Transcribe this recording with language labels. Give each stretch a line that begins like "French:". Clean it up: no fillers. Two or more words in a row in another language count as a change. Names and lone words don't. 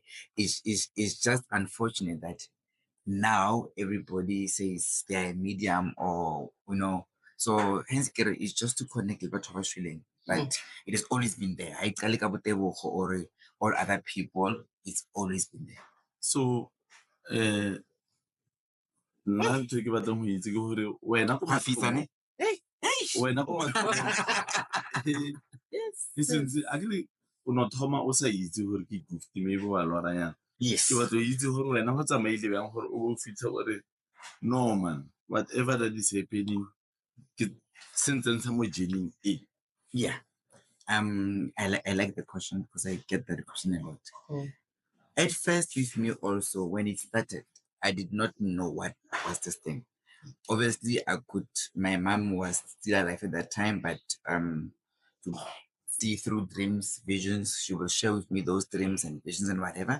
English: It's just unfortunate that now everybody says they're a medium, or so hence it's just to connect with what I was feeling, but it has always been there. I tell you about or other people, it's always been there.
Tswana: So nna ntho e ke batlang go itse ke gore wena ko mathomong since akere o no thoma o sa itse gore ke
English: gift maybe
Tswana: wa lwara yana ke batla go itse gore wena go tsamaile bjang gore o fitlhe gore
English: no man, whatever that is happening
Tswana: ke sentse mo journeying e.
English: Yeah. I like the question because I get that question a lot. At first, with me also, when it started, I did not know what was this thing. Obviously, my mom was still alive at that time, but to see through dreams, visions, she will share with me those dreams and visions and whatever.